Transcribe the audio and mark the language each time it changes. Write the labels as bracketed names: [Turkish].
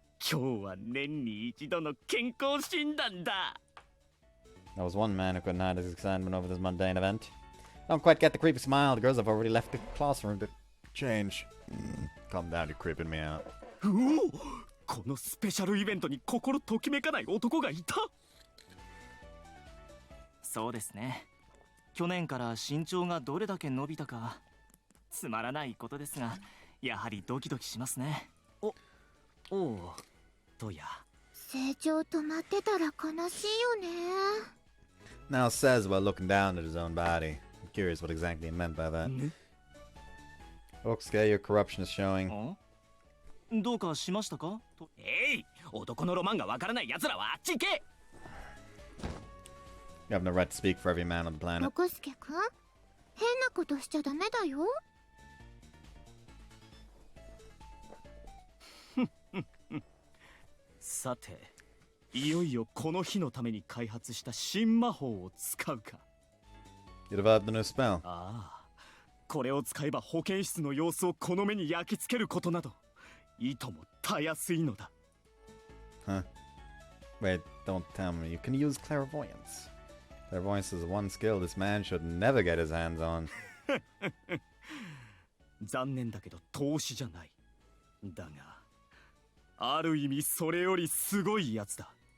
[Japanese] 今日は年に一度の健康診断だ。 [English] There was one man who couldn't hide his excitement over this mundane event. I don't quite get the creepy smile. The girls have already left the classroom to change. Calm down, you're creeping me out. [Japanese] うお、このスペシャルイベントに心ときめかない男がいた。そうですね。去年から身長がどれだけ伸びたかつまらないことですが、やはりドキドキしますね。おうとや。成長止まってたら悲しいよね。 [English] Now says while looking down at his own body. I'm curious what exactly he meant by that. Okay, your corruption is showing. [Japanese] どうかしましたか？男のロマンがわからない奴らはあっち行け。 [English] You have no right to speak for every man on the planet. [Japanese] 横助くん、変なことしちゃダメだよ。さて、いよいよこの日のために開発した新魔法を使うか。 [English] You developed a new spell. [Japanese] ああ、これを使えば保健室の様子をこの目に焼き付けることなどいともたやすいのだ。 [English] Huh? Wait, don't tell me. You can use clairvoyance. Clairvoyance is one skill this man should never get his hands on. [Japanese] 残念だけど投資じゃない。だが、ある意味それよりすごいやつだ。